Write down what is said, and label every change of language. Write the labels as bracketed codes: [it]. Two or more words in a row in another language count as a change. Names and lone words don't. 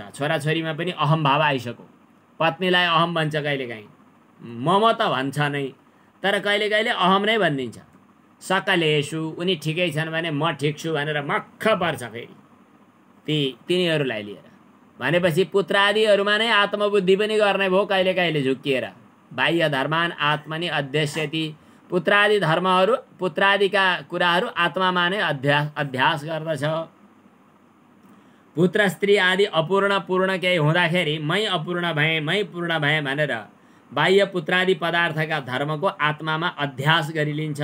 [ne] छोराछोरीमा पनि अहम भाव आइसक्यो। पत्नीलाई अहम भन्छ कहिलेकाहीँ, म त भन्छ नै, तर कहिले कहिले अहम नै भनिदिन्छ। सकलेषु, उनी ठिकै छन् भने म ठिक छु भनेर मक्ख पर्छ फेरि तिनीहरूलाई लिएर। भनेपछि पुत्रादिहरूमा नै आत्मबुद्धि पनि गर्ने भयो कहिले कहिले झुक्किएर। [sa] बाह्य धर्मान आत्मनि अध्यस्यति, [ne] पुत्रादि धर्महरू, पुत्रादिका कुराहरू आत्मामा नै अध्यास गर्दछ। पुत्र स्त्री आदि अपूर्ण पूर्ण केही हुँदाखेरि मै अपूर्ण भएँ, मै पूर्ण भएँ भनेर बाह्य पुत्रादि पदार्थका धर्मको आत्मामा अध्यास गरिलिन्छ।